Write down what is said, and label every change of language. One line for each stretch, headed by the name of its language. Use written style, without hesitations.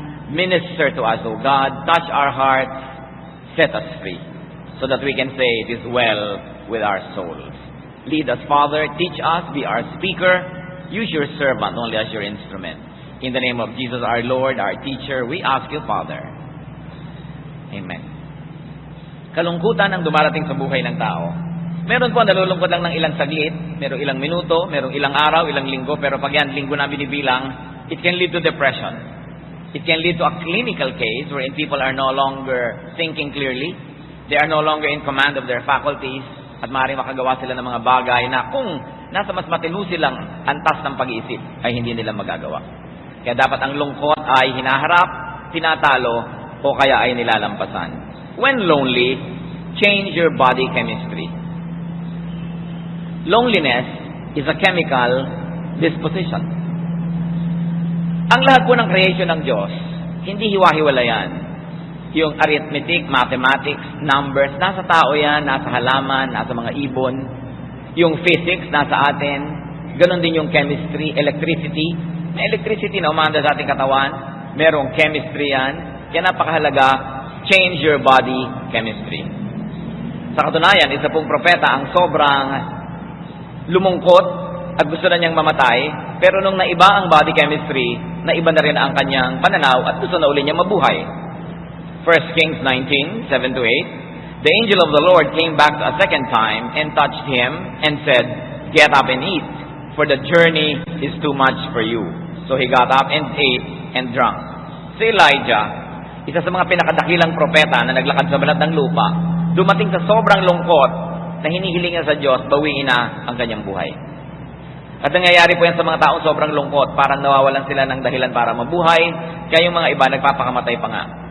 English: Minister to us, O God, touch our hearts, set us free, so that we can say it is well with our souls. Lead us, Father, teach us, be our speaker, use your servant only as your instrument. In the name of Jesus, our Lord, our teacher, we ask you, Father. Amen.
Filipino: Kalungkutan ang dumarating sa buhay ng tao. Meron po nalulungkot lang ng ilang saglit, merong ilang minuto, merong ilang araw, ilang linggo, pero pag yan linggo na binibilang,
English: it can lead to depression. It can lead to a clinical case wherein people are no longer thinking clearly. They are no longer in command of their faculties,
Filipino: at maaaring makagawa sila ng mga bagay na kung nasa mas matinu silang antas ng pag-iisip, ay hindi nila magagawa. Kaya dapat ang lungkot ay hinaharap, tinatalo, o kaya ay nilalampasan.
English: When lonely, change your body chemistry. Loneliness is a chemical disposition.
Filipino: Ang lahat po ng creation ng Diyos, hindi hiwa-hiwala yan. Yung arithmetic, mathematics, numbers, nasa tao yan, nasa halaman, nasa mga ibon. Yung physics, nasa atin. Ganon din yung chemistry, electricity. May electricity na umanda sa ating katawan. Merong chemistry yan. Kaya napakahalaga,
English: change your body chemistry.
Filipino: Sa katunayan, isa pong propeta ang sobrang lumungkot at gusto na niyang mamatay, pero nung naiba ang body chemistry, naiba na rin ang kanyang pananaw at gusto na uli niyang mabuhay.
English: 1 Kings 19:7-8, the angel of the Lord came back a second time and touched him and said, "Get up and eat, for the journey is too much for you." So he got up and ate and drank.
Filipino: Si Elijah, isa sa mga pinakadakilang propeta na naglakad sa balat ng lupa, dumating sa sobrang lungkot na hinihiling niya sa Diyos, bawiin na ang kanyang buhay. At nangyayari po yan sa mga taong sobrang lungkot, parang nawawalan sila ng dahilan para mabuhay, kaya yung mga iba nagpapakamatay pa nga.